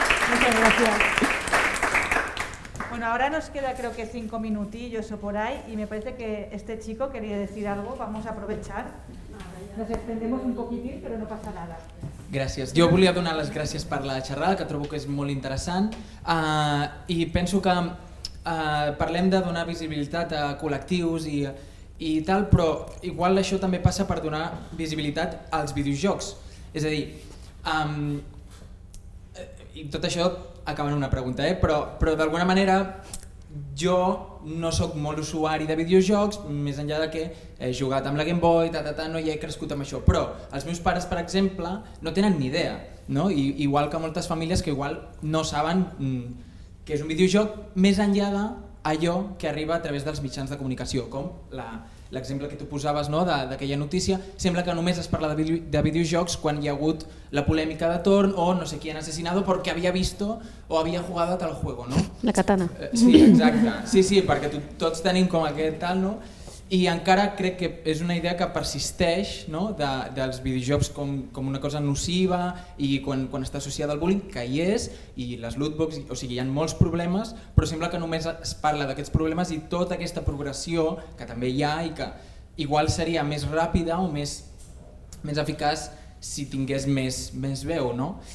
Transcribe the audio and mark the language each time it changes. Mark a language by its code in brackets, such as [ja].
[es] Muchas gracias. Bueno, ahora nos queda creo que 5 minutillos o por ahí y me parece que este chico quería decir algo, vamos a aprovechar. Nos extendemos un poquitín, [ca] però no passa nada. Gràcies. Jo volia donar les gràcies per la xerrada, que trobo que és molt interessant, i penso que parlem de donar visibilitat a col·lectius i tal, però igual això també passa per donar visibilitat als videojocs. És a dir, i tot això acaba en una pregunta, però d'alguna manera jo no sóc molt usuari de videojocs, més enllà de que he jugat amb la Game Boy, no hi he crescut amb això, però els meus pares, per exemple, no tenen ni idea, no? Igual que moltes famílies que igual no saben que és un videojoc més enllà d'allò que arriba a través dels mitjans de comunicació, com l'exemple que tu posaves d'aquella notícia. Sembla que només es parla de videojocs quan hi ha hagut la polèmica de torn o [es] no sé quién asesinado porque había visto o había jugado a tal juego, [ca] no? La katana. Sí, exacte. Sí, perquè tots tenim com aquest tal, no? I encara crec que és una idea que persisteix, no? Dels videojocs com una cosa nociva i quan està associada al bullying, que hi és, i les lootbox, o sigui, hi ha molts problemes, però sembla que només es parla d'aquests problemes i tota aquesta progressió que també hi ha i que igual seria més ràpida o més eficaç si tingués més veu, no?